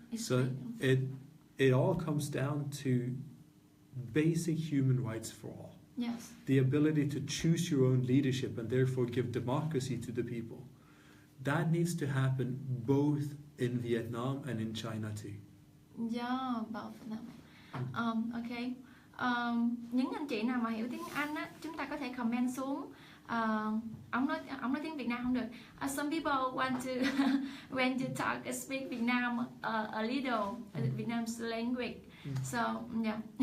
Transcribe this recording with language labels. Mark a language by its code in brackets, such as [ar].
[en] So it all comes down to basic human rights for all. Yes. The ability to choose your own leadership and therefore give democracy to the people. That needs to happen both in Vietnam and in China too. Yeah, both of them. Okay. [vi] Những anh chị nào mà hiểu tiếng Anh á, chúng ta có thể comment xuống. Ông nói tiếng Việt Nam không được. [en] Some people want to talk speak Vietnam a little Vietnam's language. So yeah.